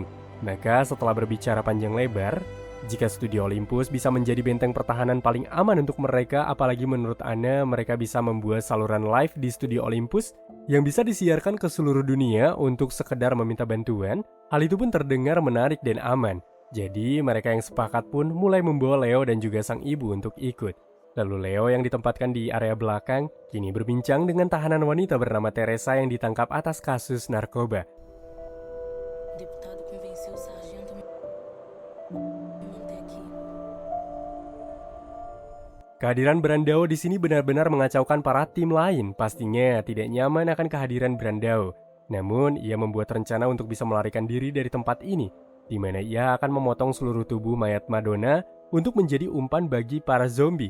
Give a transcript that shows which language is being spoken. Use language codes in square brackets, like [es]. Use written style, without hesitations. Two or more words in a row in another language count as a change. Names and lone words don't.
[id] Maka setelah berbicara panjang lebar, jika Studio Olympus bisa menjadi benteng pertahanan paling aman untuk mereka, apalagi menurut Anna mereka bisa membuat saluran live di Studio Olympus yang bisa disiarkan ke seluruh dunia untuk sekedar meminta bantuan, hal itu pun terdengar menarik dan aman. Jadi mereka yang sepakat pun mulai membawa Leo dan juga sang ibu untuk ikut. Lalu Leo yang ditempatkan di area belakang kini berbincang dengan tahanan wanita bernama Teresa yang ditangkap atas kasus narkoba. [pt] Deputado convenceu o sargento a me manter aqui. [id] Kehadiran Brandao di sini benar-benar mengacaukan para tim lain. Pastinya tidak nyaman akan kehadiran Brandao. Namun ia membuat rencana untuk bisa melarikan diri dari tempat ini, di mana ia akan memotong seluruh tubuh mayat Madonna untuk menjadi umpan bagi para zombie.